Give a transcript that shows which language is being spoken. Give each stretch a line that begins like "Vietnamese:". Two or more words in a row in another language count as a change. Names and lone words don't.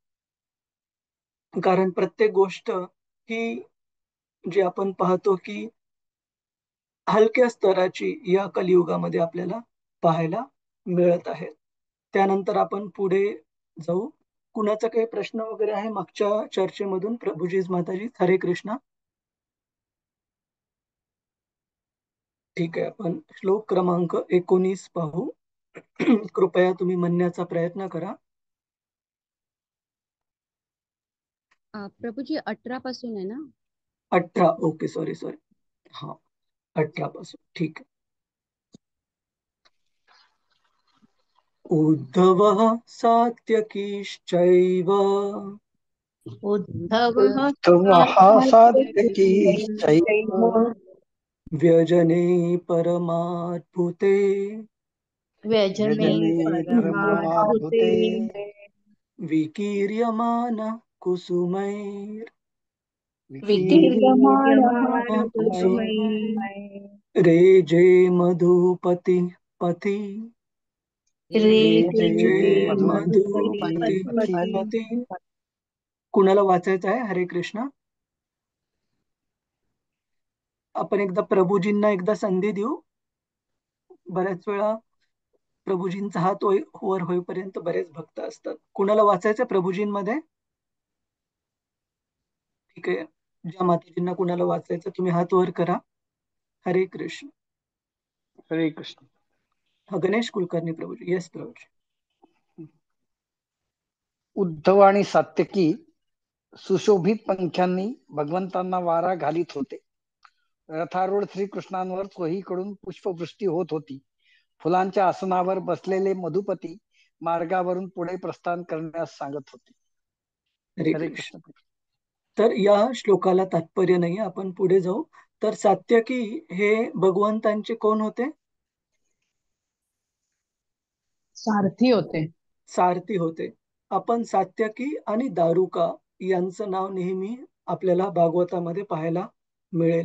Marathi: कारण प्रत्येक गोष्ट ही जी आपण पाहतो की हलक्या स्तराची या कलियुगामध्ये आपल्याला पाहायला मिळत आहे। त्यानंतर आपण पुढे जाऊ। कुणाचा काही प्रश्न वगैरे आहे मागच्या चर्चेमधून? प्रभुजीज माताजी, हरे कृष्णा। ठीक आहे, आपण श्लोक क्रमांक 19 पाहू. कृपया तुम्ही म्हणण्याचा प्रयत्न करा. प्रभूजी 18 पासून आहे ना? 18.
English: OK, sorry sorry.
Marathi: हा, 18 पासून ठीक आहे.
Sanskrit: उद्धवः सात्यकीश्चैव उद्धवः उद्धवः सात्यकीश्चैव व्यजने परमाद्भुते व्यजने व्यजने परमाद्भुते परमाद्भुते विकीर्यमानः कुसुमैर् विकीर्यमाणः कुसुमैः रेजे मधुपति पति रेजे रेजे जय मधुपती मधुपती पती.
Marathi: पती. कुणाला वाचायचं आहे हरे कृष्ण? आपण एकदा प्रभूजींना एकदा संधी देऊ. बऱ्याच वेळा प्रभूजींचा हात वर होईपर्यंत बरेच भक्त असतात. कुणाला वाचायचं प्रभूजींमध्ये? ठीक आहे, ज्या माताजींना कुणाला वाचायचं तुम्ही हात वर करा. हरे कृष्ण. हरे कृष्ण. हा, गणेश कुलकर्णी प्रभूजी. येस प्रभूजी. उद्धव आणि सात्यकी सुशोभित पंख्यांनी भगवंतांना वारा घालीत होते. रथारूढ श्रीकृष्णांवर चोहीकडून पुष्पवृष्टी होत होती. फुलांच्या आसनावर बसलेले मधुपती मार्गावरून पुढे प्रस्थान करण्यास सांगत होते. हरे हरे कृष्ण. कृष्ण. तर या श्लोकाला तात्पर्य नाही, आपण पुढे जाऊ. तर सात्यकी हे भगवंतांचे कोण होते? सारथी होते. सारथी होते. आपण सात्यकी आणि दारुका यांचं नाव नेहमी आपल्याला भागवतामध्ये पाहायला मिळेल.